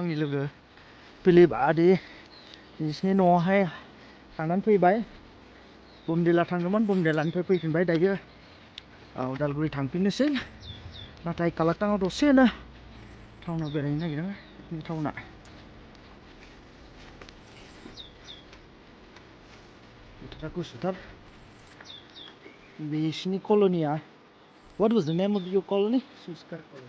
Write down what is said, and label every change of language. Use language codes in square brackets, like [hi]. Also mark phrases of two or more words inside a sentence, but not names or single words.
[brx] आंनि लोगो फिलिप आदि बिसिनि न'आवहाय थांनानै फैबाय बमदिला थांदोंमोन बमदिलानिफ्राय फैफिनबाय दायो उदालगुरि थांफिननोसै नाथाय कालाकटाङाव दसेनो टाउनाव बेरायनो नागिरदों बे टाउना बोथोरा गुसुथार बिसिनि कल'निया [en] what was the name of your colony? [brx] सुस्कार कलनि